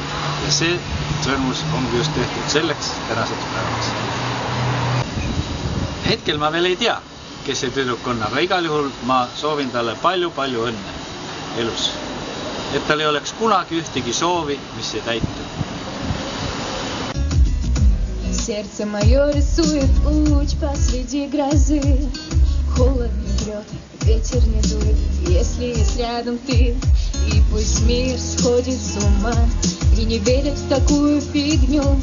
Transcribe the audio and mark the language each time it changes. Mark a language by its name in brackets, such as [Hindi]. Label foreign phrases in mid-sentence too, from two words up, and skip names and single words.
[Estonian] Ja see sõrmus ongi just tehtud selleks tänaseks päevaks. Hetkel ma veel ei tea, kes see tüdruk on, aga igal juhul ma soovin talle palju õnne elus. Et tal ei oleks kunagi ühtegi soovi, mis ei täitu. [Russian] Сердце мое рисует луч посреди грозы. Холодно бьет, ветер не дует, если есть рядом ты. И пусть мир сходит с ума и не верит в такую фигню.